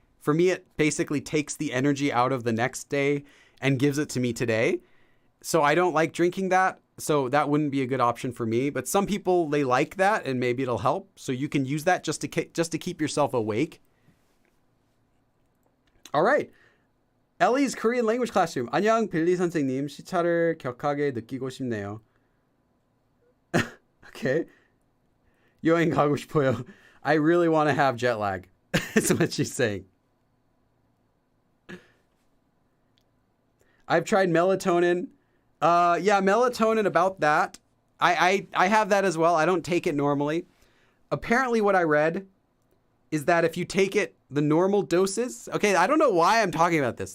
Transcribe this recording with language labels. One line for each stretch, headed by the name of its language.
English: For me, it basically takes the energy out of the next day and gives it to me today. So I don't like drinking that. So that wouldn't be a good option for me. But some people, they like that and maybe it'll help. So you can use that just to keep yourself awake. All right. Ellie's Korean language classroom.
Korean: 안녕 빌리 선생님. 시차를 격하게 느끼고 싶네요. Okay. 여행 가고 싶어요.
English: I really want to have jet lag. That's what she's saying. I've tried melatonin. Yeah, melatonin, about that. I have that as well. I don't take it normally. Apparently what I read is that if you take it the normal doses, okay, I don't know why I'm talking about this.